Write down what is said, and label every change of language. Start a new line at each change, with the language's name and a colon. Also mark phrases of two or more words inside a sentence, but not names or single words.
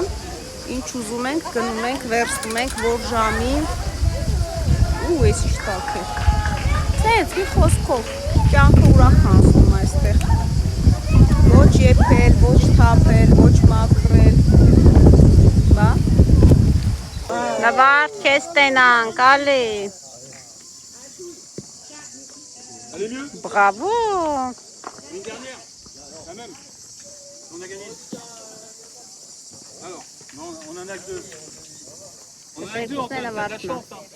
Armenian: ինչ ուզում ենք, գնում ենք, վերցնում ենք, որ ժամի, ու ես ինչ տակ է, սենց մի խոսքով, կյանքը ուրախ անցնում այստեղ, ոչ եփել, ոչ թափել, ոչ մաքրել, բա, նվարդ քեզ տենանք, ալի, bravo,
French: Une dernière, la même, on a gagné. Alors, non, on en a que 2.
Armenian: Երկուսները վարդն է։